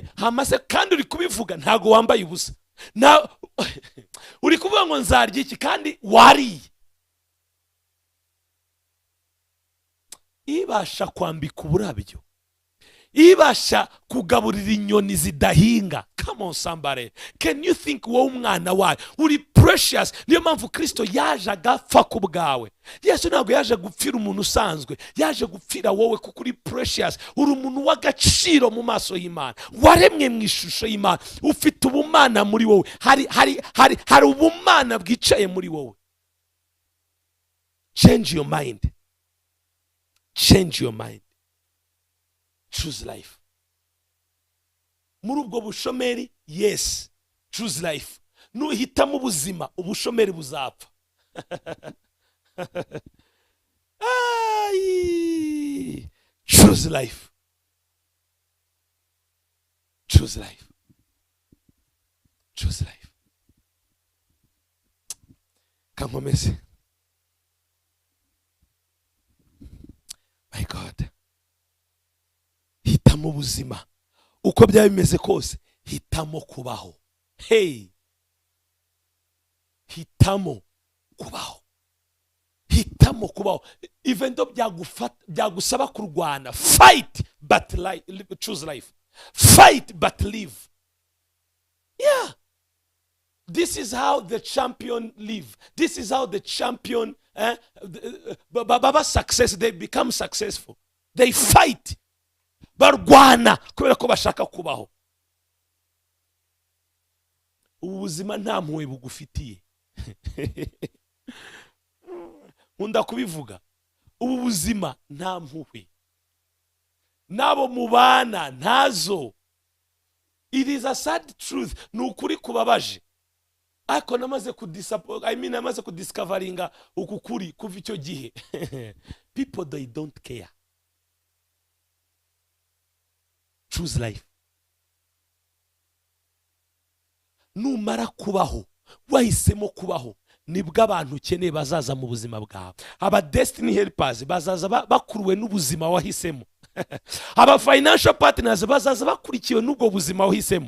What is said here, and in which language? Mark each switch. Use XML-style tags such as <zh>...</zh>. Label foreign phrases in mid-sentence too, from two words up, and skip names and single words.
<rw>Hamase kandi uri kubivuga ntago wambaye ubusa. Uri kuvuga ngo nzarya iki kandi wariye. Ibasha kwambika uburabyo, ibasha kugaburira inyoni zidahinga.</rw> <en>Come on somebody, can you think</en> <rw>wowe umwana wawe uri</rw> <en>precious?</en> <rw>Niyo mpamvu Kristo yaje agapfa ku bwawe. Yesu ntabwo yaje gupfira umuntu usanzwe, yaje gupfira wowe kuko uri precious. Uri umuntu w'agaciro mu maso y'Imana, waremwe mu ishusho y'Imana, ufite ubumana muri wowe. Hari ubumana bwicaye muri wowe.</rw> <en>Change your mind. Change your mind. Choose life.</en> <rw>Muri ubwo bushomeri,</rw> <en>yes, choose life.</en> <rw>Nuhitamo ubuzima, ubushomeri buzapfa.</rw> <en>Choose life. Choose life. Choose life. Kamomeze. My God.</en> <rw>Hitamo ubuzima. Uko byaba bimeze kose, hitamo kubaho. Hey. Hitamo kubaho. Hitamo kubaho.</rw> <en>Even though</en> <rw>byagusaba kurwana,</rw> <en>fight but choose life. Fight but live. Yeah. This is how the champion live. This is how the champion Baba success, they become successful. They fight.</en> <rw>Barwana kubera ko bashaka kubaho. Ubuzima nta mpuhwe bugufitiye. Nkunda kubivuga. Ubuzima nta mpuhwe. Nabo mubana ntazo.</rw> <en>It is a sad truth.</en> <rw>Nukuri kubabaje. Ako namaze namaze kudiscoveringa ukukuri kuva icyo gihe.</rw> <en>People, they don't care. Choose life.</en> <rw>Numara kubaho, wahisemo kubaho, nibwo abantu ukeneye bazaza mu buzima bwawe. Aba</rw> <en>destiny helpers</en> <rw>bazaza bakuruwe n'ubuzima wahisemo. Aba</rw> <en>financial partners</en> <rw>bazaza bakurikiwe n'ubwo buzima wahisemo.</rw>